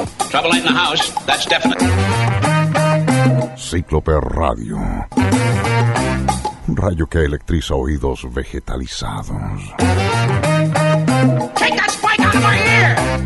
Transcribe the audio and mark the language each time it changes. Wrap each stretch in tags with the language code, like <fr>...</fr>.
<en>Trouble in the house, that's definite.</en> <es>Cíclope Radio. Un rayo que electriza oídos vegetalizados.</es> <en>Take that spike out of my ear.</en>